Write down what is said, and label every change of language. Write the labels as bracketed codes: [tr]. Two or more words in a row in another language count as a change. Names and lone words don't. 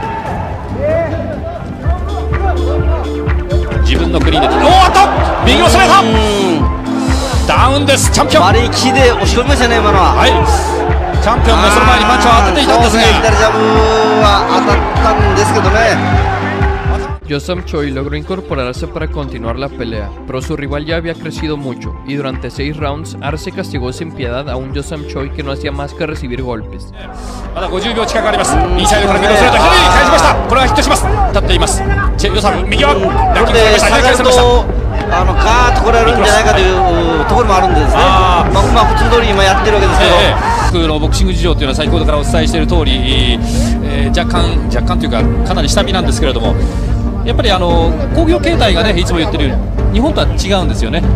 [ja] 自分の国でおーっと右を攻めたダウンです。チャンピオン割り切りで押し込みましたね今のは。はい、チャンピオンもその前にパンチを当てていたんですが、左ジャブは当たったんですけどね。 [es] Yo Sam Choi logró incorporarse para continuar la pelea, pero su rival ya había crecido mucho, y durante 6 rounds, Arce castigó sin piedad a un Yo Sam Choi que no hacía más que recibir golpes. [ja] まだ50秒近くあります。インサイドからミドルストレート、左に返しました。これはヒットします。立っています。チェ・ヨサム、右はラッキングされました。下がるとガーッとこられるんじゃないかというところもあるんですね。普通通り今やってるわけですけど。僕のボクシング事情というのは先ほどからお伝えしている通り、若干というかかなり下火なんですけれども、やっぱり興行形態がねいつも言ってるように日本とは違うんですよね。